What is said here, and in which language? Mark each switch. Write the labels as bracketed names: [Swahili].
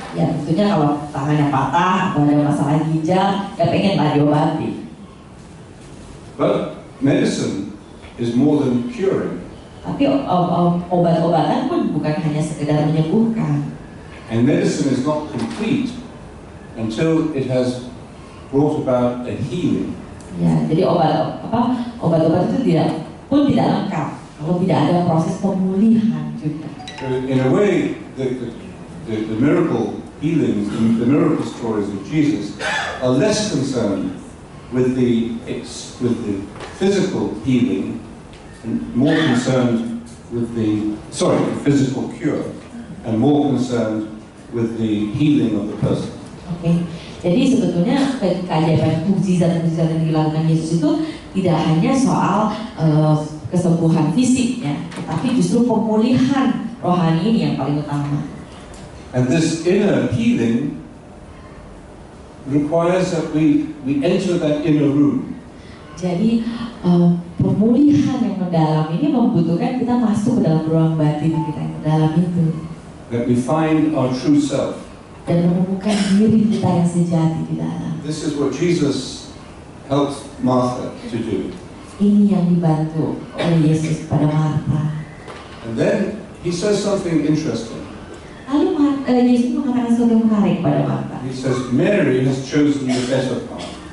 [Indonesian] Ya, tentunya kalau tangannya patah atau ada masalah ginjal, ya pengenlah diobati. [English] But medicine is more than curing. [Indonesian] Tapi obat-obatan pun bukan hanya sekedar menyembuhkan. [English] And medicine is not complete until it has brought about a healing. [Indonesian] Ya, jadi obat-obat itu tidak lengkap kalau tidak ada proses pemulihan juga. [English] In a way, the miracle healings, the miracle stories of Jesus are less concerned with the physical healing and more concerned with the physical cure and more concerned with the healing of the person. [Indonesian] Oke. Jadi sebetulnya keajaiban mukjizat-mukjizat yang dilakukan Yesus itu tidak hanya soal kesembuhan fisik ya, tetapi justru pemulihan rohani ini yang paling utama. [English] And this inner healing requires that we enter that inner room. [Indonesian] Jadi pemulihan yang mendalam ini membutuhkan kita masuk ke dalam ruang batin kita yang mendalam itu. [English] That we find our true self. [Indonesian] Dan menemukan diri kita yang sejati di dalam. [English] This is what Jesus helped Martha to do. [Indonesian] Ini yang dibantu oleh Yesus pada Martha. [English] And then he says something interesting. [Indonesian] Lalu Yesus mengatakan sesuatu yang menarik pada Martha. [English] He says, Mary has chosen the better part.